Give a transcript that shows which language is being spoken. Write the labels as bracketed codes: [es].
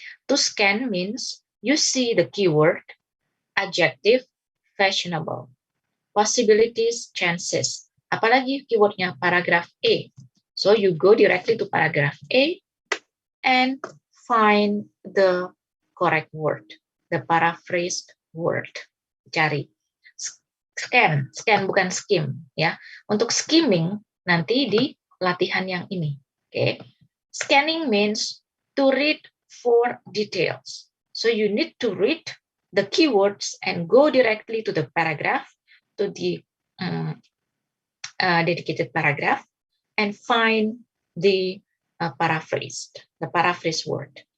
[en] To scan means you see the keyword, adjective, fashionable, possibilities, chances. [id] Apalagi keywordnya paragraph A. [en] So you go directly to paragraph A and find the correct word, the paraphrased word. [id] Cari. Scan bukan skim, ya. Untuk skimming nanti di latihan yang ini. [en] Okay. Scanning means to read for details. So you need to read the keywords and go directly to the paragraph, to the dedicated paragraph, and find the paraphrased word.